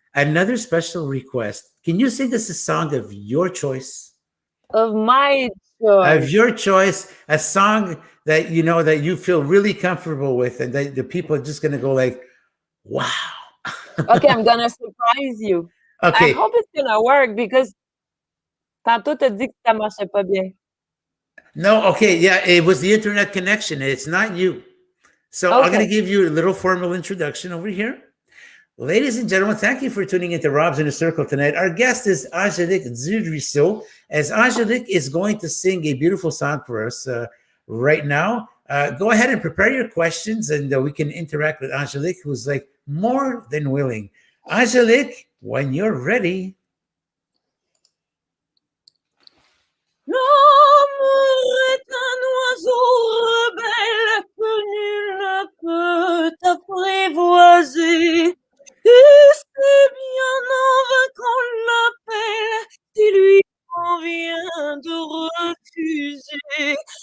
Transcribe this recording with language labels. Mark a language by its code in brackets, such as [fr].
[en] Another special request. Can you sing us a song of your choice? Of my choice. Of your choice, a song that you know that you feel really comfortable with, and that the people are just gonna go like, "Wow!" Okay, I'm gonna surprise you. Okay. I hope it's gonna work because [fr] tantôt t'as dit que ça marchait pas bien. [en] No, okay, yeah, it was the internet connection. It's not you. So I'm gonna Okay. give you a little formal introduction over here. Ladies and gentlemen, thank you for tuning into Rob's in a Circle tonight. Our guest is Angélique Duruisseau, as Angélique is going to sing a beautiful song for us right now. Go ahead and prepare your questions, and we can interact with Angélique, who's like more than willing. Angélique, when you're ready. [fr] L'amour est un oiseau rebelle que nul ne peut apprivoiser. Et c'est bien en vain qu'on l'appelle si lui convient de refuser.